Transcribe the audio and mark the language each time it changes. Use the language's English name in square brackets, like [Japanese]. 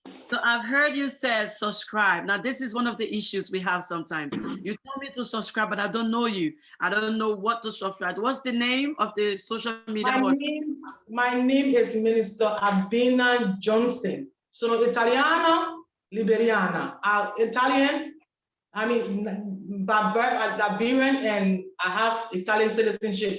[English] So I've heard you say subscribe. Now, this is one of the issues we have sometimes. You tell me to subscribe, but I don't know you. I don't know what to subscribe. What's the name of the social media? My name is Minister Abena Johnson. [Italian] Sono Italiana, Liberiana. [English] Italian, I mean, Liberian, and I have Italian citizenship.